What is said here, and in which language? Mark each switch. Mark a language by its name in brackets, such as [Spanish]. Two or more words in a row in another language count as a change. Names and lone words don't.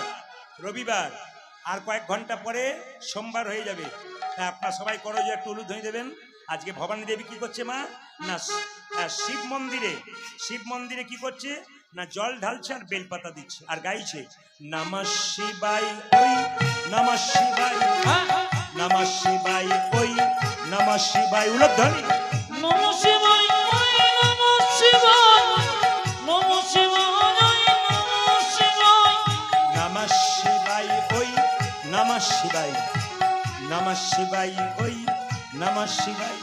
[Bangla] রবিবার, আর কয়েক ঘন্টা পরে সোমবার হয়ে যাবে, তাই আপনার সবাই করো যে একটু হলুদ হয়ে দেবেন। আজকে ভবানী দেবী কি করছে মা, না শিব মন্দিরে কি করছে না, জল ঢালছে আর বেলপাতা দিচ্ছে আর গাইছে [Sanskrit] নমঃ শিবায় [Bangla] ওই [Sanskrit] নমঃ শিবায়, নমঃ শিবায় [Bangla] ওই [Sanskrit] নমঃ শিবায়, [Bangla] উলধ্বনি [Sanskrit] নম শিবায় নম শিবায় নম শিবায় নম শিবায় নমঃ শিবায় ওই নমঃ শিবায়, নমঃ শিবায় ওই নমঃ শিবায়।